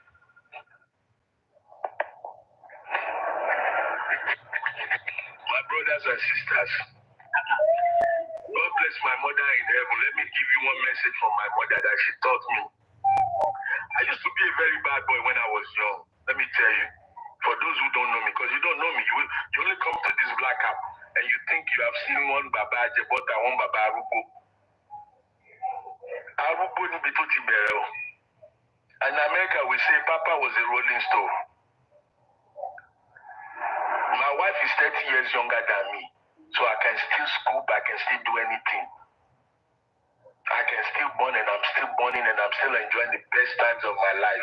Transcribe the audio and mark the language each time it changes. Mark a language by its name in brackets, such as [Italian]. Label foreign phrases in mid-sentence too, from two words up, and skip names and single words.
[English] My brothers and sisters, God bless my mother in heaven. Let me give you one message from my mother that she taught me. I used to be a very bad boy when I was young. Let me tell you. For those who don't know me, because you don't know me, you only come to this black app and you think you have seen one Baba Jebota, one Baba Arubo. Arubo ni bituti bereo. And in America, we say Papa was a rolling stone. My wife is 30 years younger than me, so I can still scoop, I can still do anything. I can still burn and I'm still burning and I'm still enjoying the best times of my life.